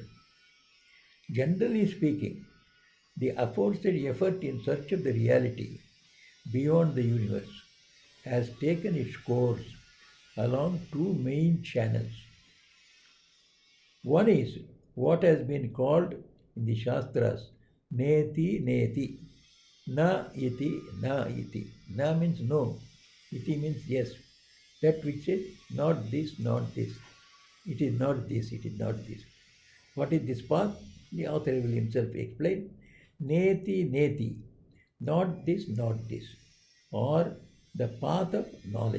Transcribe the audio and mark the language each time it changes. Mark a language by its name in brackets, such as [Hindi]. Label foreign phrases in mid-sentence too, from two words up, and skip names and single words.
[English] Generally speaking, the aforesaid effort in search of the reality beyond the universe has taken its course along two main channels. One is what has been called in the Shastras [Sanskrit] Neti Neti. Na iti, na iti. Na [English] means no. Iti means yes. That which says not this, not this. It is not this, it is not this. What is this path? The author will himself explain. [Sanskrit] Neti, neti. [English] Not this, not this. Or the path of knowledge.